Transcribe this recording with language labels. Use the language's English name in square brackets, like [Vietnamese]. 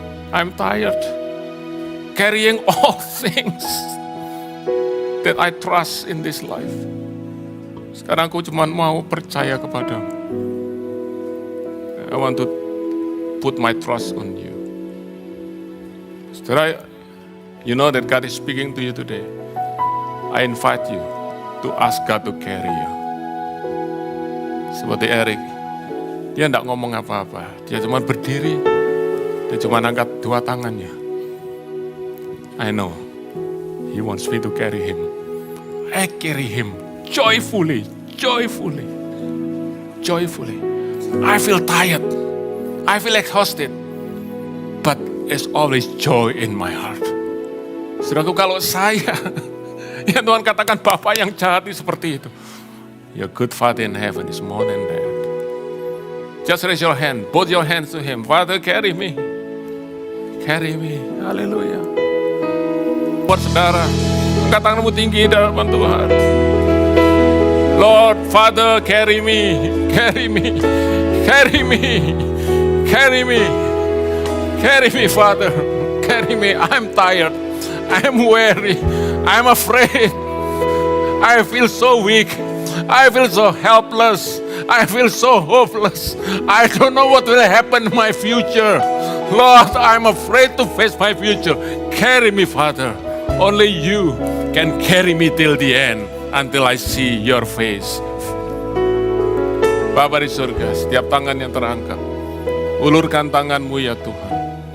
[English] I'm tired carrying all things that I trust in this life. [Indonesian] Sekarang aku cuma mau percaya kepadamu. [English] I want to put my trust on you. Saudara, you know that God is speaking to you today. I invite you to ask God to carry you. [Indonesian] Seperti Eric, dia tidak ngomong apa-apa. Dia cuma berdiri, dia cuma angkat dua tangannya. [English] I know, He wants me to carry him. I carry him joyfully, joyfully, joyfully. I feel tired, I feel exhausted, but there's always joy in my heart. [Indonesian] Saudaraku, kalau saya, ya Tuhan katakan Bapa yang jahat seperti itu. [English] Your good Father in heaven is more than that. Just raise your hand, both your hands to Him. Father, carry me. Carry me. Haleluya. [Indonesian] Buat saudara, angkat tanganmu tinggi dalam Tuhan. [English] Lord, Father, carry me. Carry me. Carry me. Carry me. Carry me, Father. Carry me. I'm tired. I'm weary. I'm afraid. I feel so weak. I feel so helpless. I feel so hopeless. I don't know what will happen in my future. Lord, I'm afraid to face my future. Carry me, Father. Only you can carry me till the end, until I see your face. [Indonesian] Bapa di surga, setiap tangan yang terangkat, ulurkan tanganmu ya Tuhan.